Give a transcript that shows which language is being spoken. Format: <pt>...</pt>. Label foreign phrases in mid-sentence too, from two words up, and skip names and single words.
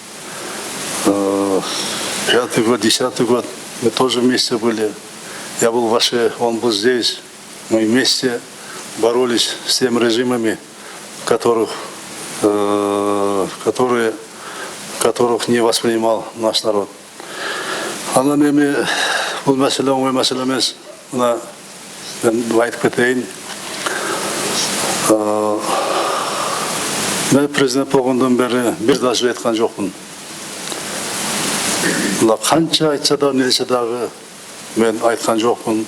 <ru>5-й год, 10-й год мы тоже вместе были. Я был в Аше, он был здесь. Мы вместе боролись с теми режимами, которых не воспринимал наш народ.</ru> <ky>Анан эми бул маселе оңой маселе эмес. Мына мен айтып кетейин. Мен президент болгондон бери бир да сөз айткан жокмун. Мына канча айтса да, не десе дагы мен айткан жокмун.</ky>